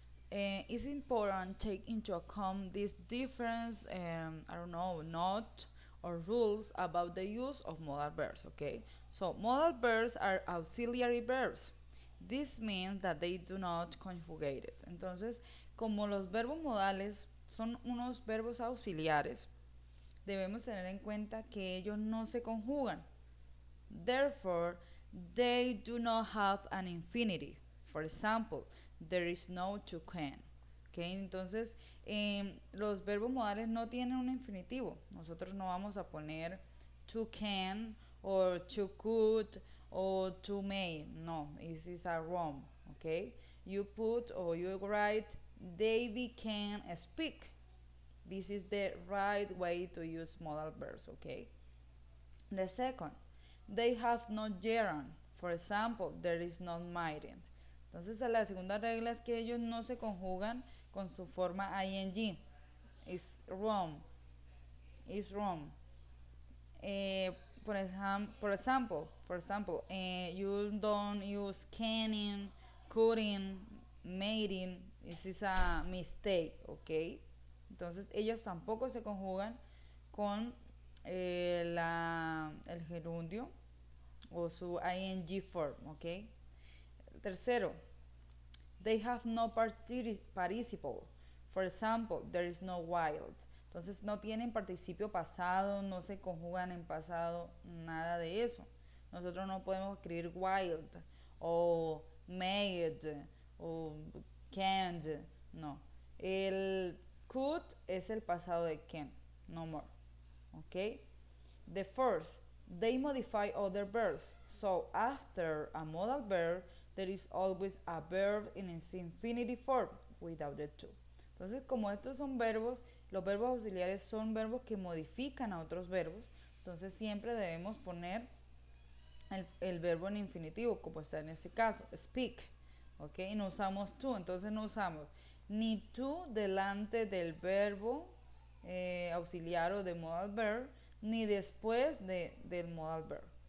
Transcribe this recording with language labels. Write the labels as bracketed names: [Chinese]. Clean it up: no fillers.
[English] It's important to take into account these different, I don't know, note or rules about the use of modal verbs, okay? So modal verbs are auxiliary verbs. This means that they do not conjugate it. [Spanish] Entonces, como los verbos modales son unos verbos auxiliares, debemos tener en cuenta que ellos no se conjugan. [English] Therefore, they do not have an infinitive. For example, there is no to can. [Spanish] Okay, entonces, los verbos modales no tienen un infinitivo. Nosotros no vamos a poner [English] to can or to could or to may. No, this is a wrong. Okay, you put or you write David can speak. This is the right way to use modal verbs. Okay. The second, they have no gerund. For example, there is no mighty. [Spanish] Entonces, la segunda regla es que ellos no se conjugan con su forma ing. [English] It's wrong. It's wrong. For example, you don't use canning, couldn't, mating. This is a mistake, okay? [Spanish] Entonces, ellos tampoco se conjugan con el gerundio o su ing form, ¿ok? [English] Tercero, they have no participle. For example, there is no wild. [Spanish] Entonces no tienen participio pasado, no se conjugan en pasado, nada de eso. Nosotros no podemos escribir wild o made o can't, no. El could es el pasado de can, [English] no more. Okay? The first, they modify other verbs. So after a modal verb, there is always a verb in its infinitive form without the to. [Spanish] Entonces, como estos son verbos, los verbos auxiliares son verbos que modifican a otros verbos. Entonces, siempre debemos poner el verbo en infinitivo, como está en este caso, speak. ¿Ok? Y no usamos to. Entonces, no usamos ni to delante del verbo auxiliar o de modal verb, ni después del modal verb.